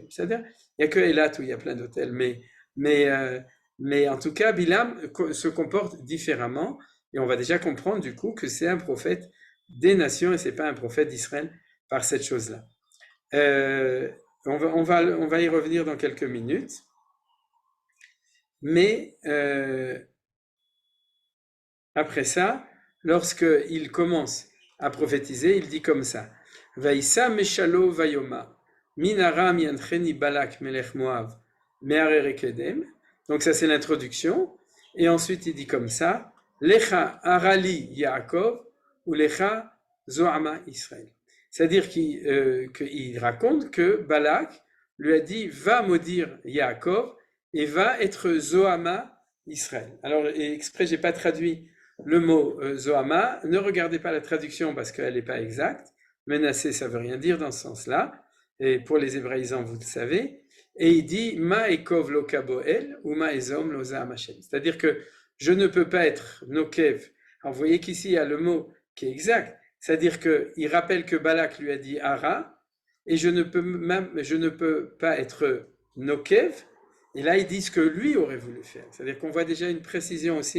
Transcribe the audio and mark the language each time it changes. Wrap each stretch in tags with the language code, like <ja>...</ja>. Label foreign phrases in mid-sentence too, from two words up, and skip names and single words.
<fr>C'est-à-dire, il n'y a que Élat où il y a plein d'hôtels, mais en tout cas, Bilam se comporte différemment, et on va déjà comprendre du coup que c'est un prophète des nations, et c'est pas un prophète d'Israël par cette chose-là. On va y revenir dans quelques minutes, mais après ça, lorsqu'il commence à prophétiser, il dit comme ça:</fr> <he>וישא משלו ויאמר מן ארם ינחני בלק מלך מואב מהררי קדם.</he> <fr>Donc ça c'est l'introduction, et ensuite il dit comme ça:</fr> <he>לכה ארה לי יעקב ולכה זעמה ישראל.</he> <fr>C'est-à-dire qu'il raconte que Balak lui a dit: va maudire Yaakov et va être zoama Israël. Alors exprès j'ai pas traduit le mot Zohama, ne regardez pas la traduction parce qu'elle n'est pas exacte. Menacé, ça veut rien dire dans ce sens-là. Et pour les hébraïsants, vous le savez. Et il dit</fr> <he>מה אקב לא קבה אל ומה אזעם לא זעם השם.</he> <fr>C'est-à-dire que je ne peux pas être nokev. Alors vous voyez qu'ici il y a le mot qui est exact. C'est-à-dire qu'il rappelle que Balak lui a dit Ara, et je ne peux pas être nokev. Et là, ils disent ce que lui aurait voulu faire. C'est-à-dire qu'on voit déjà une précision aussi.</fr>